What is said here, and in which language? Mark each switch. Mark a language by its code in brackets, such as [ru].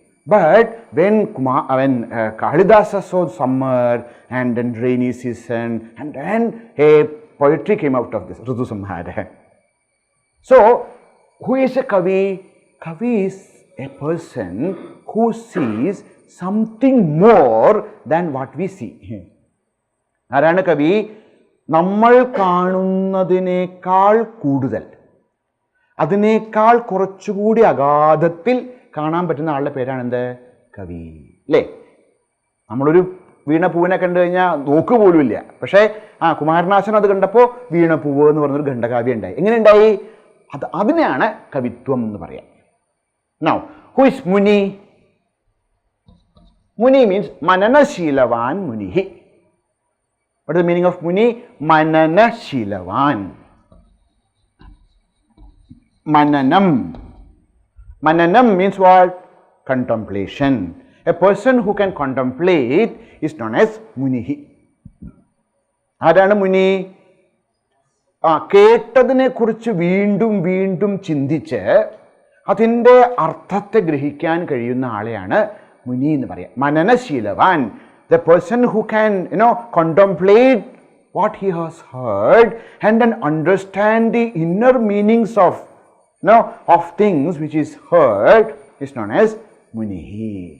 [en] But when Kalidasa saw summer and then rainy season, and then poetry came out of this, Ritu Samhara. So, who is a kavi? Kavi is a person who sees something more than what we see. [ml] ആരാണ് കവി? നമ്മൾ കാണുന്നതിനേക്കാൾ കൂടുതൽ, അതിനേക്കാൾ കുറച്ചുകൂടി അഗാധത്തിൽ കാണാൻ പറ്റുന്ന ആളുടെ പേരാണ് എന്ത്? കവി. അല്ലേ? നമ്മളൊരു വീണപ്പൂവിനെ കണ്ടു കഴിഞ്ഞാൽ നോക്ക് പോലും ഇല്ല. പക്ഷേ കുമാരനാശൻ അത് കണ്ടപ്പോൾ വീണപ്പൂവ് എന്ന് പറഞ്ഞൊരു ഖണ്ഡകാവ്യം ഉണ്ടായി. എങ്ങനെ ഉണ്ടായി? അതിനെയാണ് കവിത്വം എന്ന് പറയാം. [en] Now who is muni? Muni means mananashilavan munihi. What is the meaning of muni? Mananashilavan. Mananam. Mananam means what? Contemplation. A person who can contemplate is known as munihi. [ml] ആരാണ് മുനി? കേട്ടതിനെ കുറിച്ച് വീണ്ടും വീണ്ടും ചിന്തിച്ച് അതിൻ്റെ അർത്ഥത്തെ ഗ്രഹിക്കാൻ കഴിയുന്ന ആളെയാണ് മുനി എന്ന് പറയാം. മനനശീലവാൻ. [en] The person who can, contemplate what he has heard and then understand the inner meanings of, of things which is heard is known as Munihi.